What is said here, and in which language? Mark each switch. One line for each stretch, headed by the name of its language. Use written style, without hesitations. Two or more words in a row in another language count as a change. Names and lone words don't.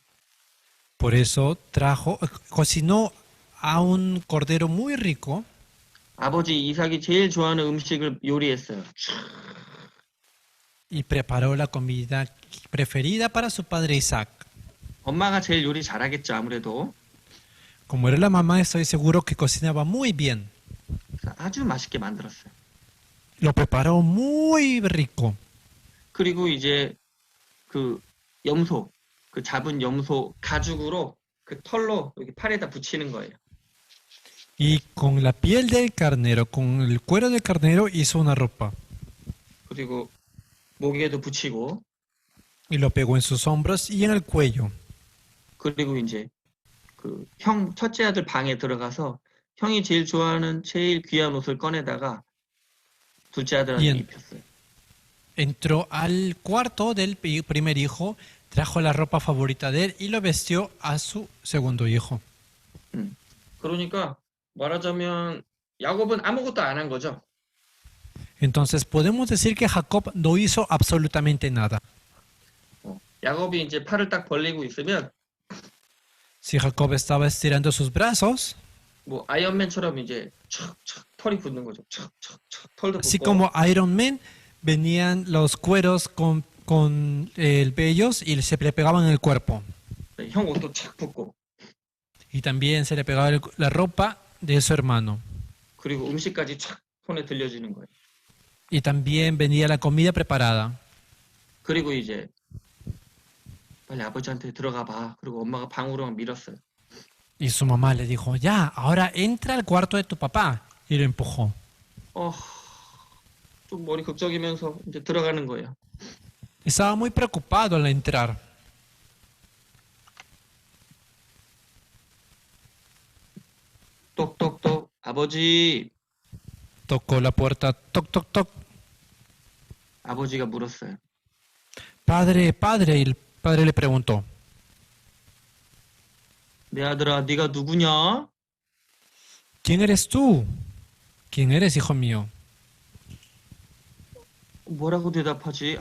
Spanish: Por eso cocinó a un cordero muy rico
Korean: 아버지 이삭이 제일 좋아하는 음식을 요리했어요.
Spanish: y preparó la comida preferida para su padre Isaac.
Korean: 엄마가 제일 요리 잘하겠죠, 아무래도.
Spanish: Como era la mamá, estoy seguro que cocinaba muy bien.
Korean: 그래서 아주 맛있게 만들었어요.
Spanish: Lo preparó muy rico.
Korean: 그리고 이제 그 염소, 그 잡은 염소 가죽으로 그 털로 여기 팔에다 붙이는 거예요.
Spanish: Y con la piel del carnero, con el cuero del carnero, hizo una ropa.
Korean: 그리고 목에도 붙이고
Spanish: Y lo pegó en sus hombros y en el cuello.
Korean: 그리고 이제 그 형 첫째 아들 방에 들어가서 형이 제일 좋아하는 제일 귀한 옷을 꺼내다가 둘째 아들한테 Bien. 입혔어요.
Spanish: Entró al cuarto del primer hijo, trajo la ropa favorita de él y lo vistió a su segundo hijo.
Korean: 그러니까 말하자면 야곱은 아무것도 안 한 거죠.
Spanish: Entonces podemos decir que Jacob no hizo absolutamente nada.
Korean: 야곱이 이제 팔을 딱 벌리고 있으면
Spanish: Si Jacob estaba estirando sus brazos,
Korean: 뭐 아이언맨처럼 이제 촥촥 털이 붙는 거죠. 촥촥촥 털도 así 붙고.
Spanish: como Iron Man, venían los cueros con el vellos y se le pegaban en el cuerpo.
Korean: 형 옷도 착 붙고.
Spanish: Y también se le pegaba la ropa de su hermano.
Korean: 그리고 음식까지 착 손에 들려지는 거예요.
Spanish: Y también venía la comida preparada.
Korean: 그리고 이제 빨리 아버지한테 들어가 봐. 그리고 엄마가 방으로 밀었어요.
Spanish: Y su mamá le dijo, ya, ahora entra al cuarto de tu papá. Y lo empujó.
Korean: 좀 머리 극적이면서 이제 들어가는 거예요.
Spanish: Estaba muy preocupado al entrar.
Korean: 똑똑똑 아버지.
Spanish: Tocó la puerta, toc, toc, toc.
Korean: 아버지가 물었어요.
Spanish: Padre, padre. Y el padre le preguntó,
Korean: 내 아들아, 네가 누구냐?
Spanish: ¿quién eres tú? ¿Quién eres, hijo mío?
Korean: 뭐라고 대답하지?